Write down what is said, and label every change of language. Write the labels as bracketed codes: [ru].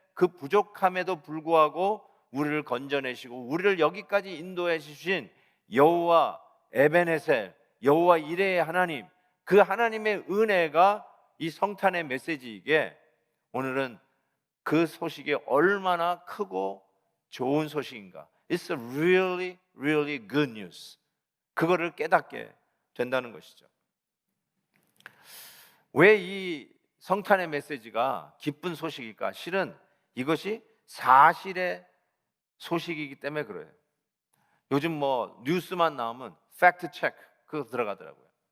[ko] 그 부족함에도 불구하고 우리를 건져내시고 우리를 여기까지 인도해 주신 여호와 에베네셀, 여호와 이레의 하나님, 그 하나님의 은혜가 이 성탄의 메시지이기에 오늘은 그 소식이 얼마나 크고 좋은 소식인가. [en] It's a really, really good news. [ko] 그거를 깨닫게 된다는 것이죠. 왜 이 성탄의 메시지가 기쁜 소식일까? 실은 이것이 사실의 소식이기 때문에 그래요. 요즘 뭐 뉴스만 나오면 팩트 체크 그거 들어가더라고요.